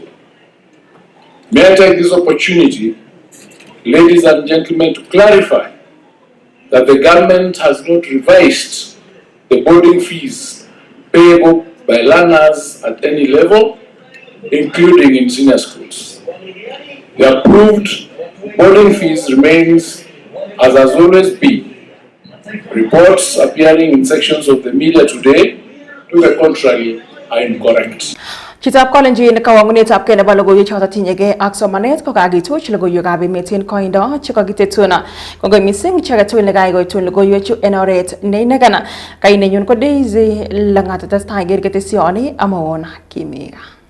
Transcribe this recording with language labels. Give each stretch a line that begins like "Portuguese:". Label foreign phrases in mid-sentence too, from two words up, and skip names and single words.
English: May I take this opportunity, ladies and gentlemen, to clarify that the government has not revised the boarding fees payable by learners at any level, including in senior schools. The approved boarding fees remains as has always been. Reports appearing in sections of the media today, to the contrary, are incorrect.
Kalenjin: Chitab Kalenjin kawangunetab kene ba logoiwek choto tinyege ak somanet ko kakituch logoiywekab emet en koindo chekakitetuna kongoi mising chekatui nekaigoitun logoiwechu en oret neinegana kainenyun ko Daisy Langat testai ketesioni amawon Kimiga.